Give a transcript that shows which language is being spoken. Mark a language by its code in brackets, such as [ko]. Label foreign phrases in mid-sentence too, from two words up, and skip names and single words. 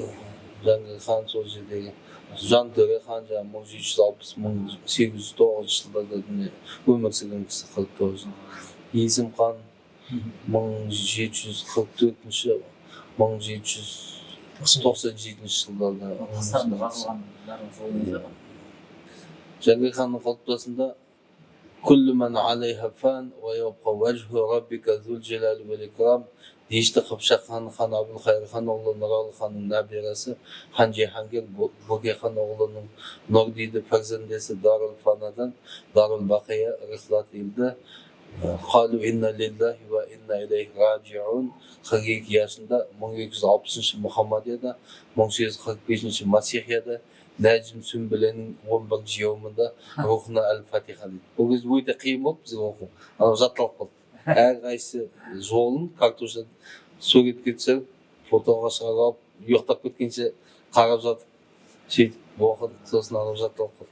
[kk] Жәңгір хан сол жердегі Жантөре хан жаңағы 1760-1809 жылдарда өмір сүрген кісі 49 жыл. Есім хан 1744-1797 жылдарда. Тастарында жазылған бәрін сол кезде. Жәңгір ханның құлпытасында [ar] كل من عليها فان ويبقى وجه ربك ذو الجلال والإكرام. [kk] Дешті Қыпшақ ханы хан Әбілқайыр хан оғлы Нұралы ханның нәберасы хан Жиһангер Бөкей хан оғлының Нұрдиді перзендесі Дарул Фанадан Дарул Бақия рихлат елді. [ar] قالوا إنا لله وإنا إليه راجعون. [kk] 42 жасында 1260 Мұхаммадияда 1845 Масихияда Нәжім Сүмбіленің 11 жиауымында рухына әл-фатиха дейді. Бұл кезде өте қиын болды бізге оқу. Анау жатталып қалды. Әрқайсысы жолын картошка суретке түсіріп, фотоға шығарып алып, ұйықтап кеткенше қарап жатып, сөйтіп оқыдық, сосын анау жатталып қалды.